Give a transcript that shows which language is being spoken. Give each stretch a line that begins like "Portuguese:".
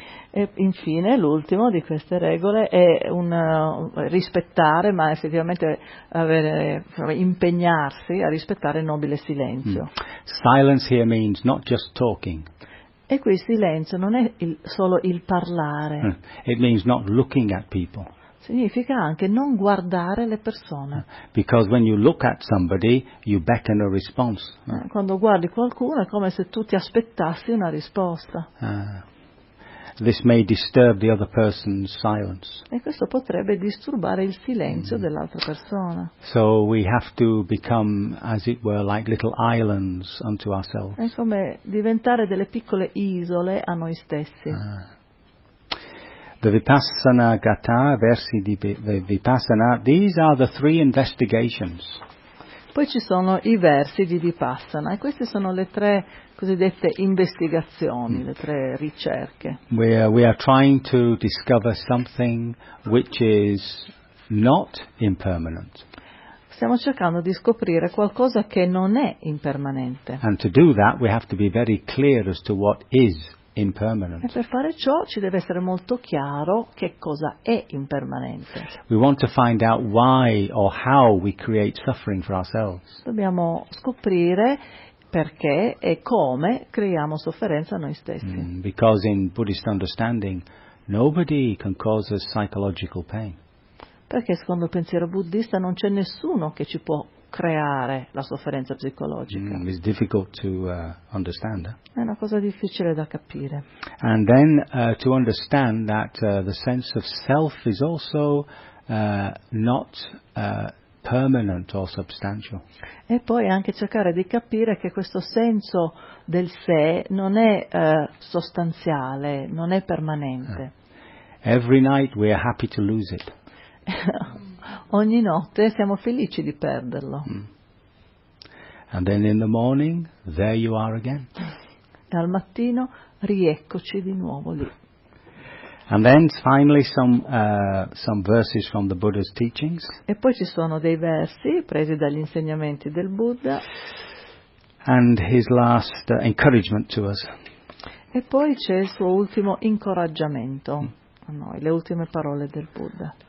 Italian: E infine, l'ultimo di queste regole è un rispettare, ma effettivamente impegnarsi a rispettare il nobile silenzio.
English: Silence here means not just talking.
Italian: E qui il silenzio non è solo il parlare.
English: It means not looking at people.
Italian: Significa anche non guardare le persone.
English: Because when you look at somebody, you beckon a response.
Italian: Quando guardi qualcuno è come se tu ti aspettassi una risposta.
English: This may disturb the other person's silence.
Italian: E questo potrebbe disturbare il silenzio dell'altra persona.
English: So we have to become, as it were, like little islands unto ourselves.
Italian: È come diventare delle piccole isole a noi stessi.
English: The Vipassana Gatha,
Italian: versi di Vipassana,
English: these are the three investigations.
Italian: Poi ci sono i versi di Vipassana e queste sono le tre cosiddette investigazioni, le tre ricerche.
English: We are trying to discover something which is not impermanent.
Italian: Stiamo cercando di scoprire qualcosa che non è impermanente.
English: And to do that we have to be very clear as to what is impermanent.
Italian: E per fare ciò ci deve essere molto chiaro che cosa è impermanente.
English: We want to find out why or how we create suffering for ourselves.
Italian: Dobbiamo scoprire perché e come creiamo sofferenza noi stessi.
English: Because in Buddhist understanding, nobody can cause us psychological pain.
Italian: Perché secondo il pensiero buddista non c'è nessuno che ci può creare la sofferenza psicologica.
English: It's difficult to understand.
Italian: È una cosa difficile da capire.
English: And then to understand that the sense of self is also not permanent or substantial.
Italian: E poi anche cercare di capire che questo senso del sé non è sostanziale, non è permanente.
English: Every night we are happy to lose it.
Italian: Ogni notte siamo felici di perderlo.
English: And then in the morning, there you are again.
Italian: E al mattino rieccoci di nuovo lì.
English: And then finally some verses from the Buddha's teachings.
Italian: E poi ci sono dei versi presi dagli insegnamenti del Buddha.
English: And his last encouragement to us.
Italian: E poi c'è il suo ultimo incoraggiamento a noi, le ultime parole del Buddha.